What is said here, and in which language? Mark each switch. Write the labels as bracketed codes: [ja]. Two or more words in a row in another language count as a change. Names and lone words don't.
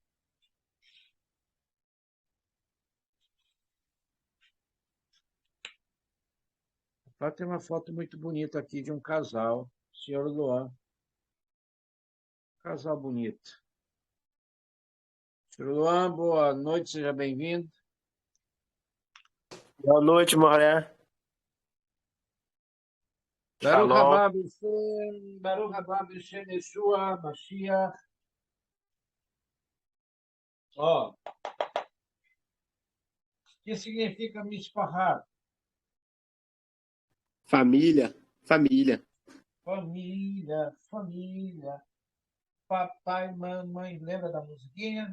[pt] Tem uma foto muito bonita aqui de um casal, senhor Luan. Casal bonito. Senhor Luan, boa noite, seja bem-vindo. Boa noite, Moré. [he] Baruch Shalom. הבא בשם, ברוך הבא בשם ישוע, משיח. [pt] Ó, o que significa misparrar? Família, família. Família, família. Papai, mamãe, lembra da musiquinha?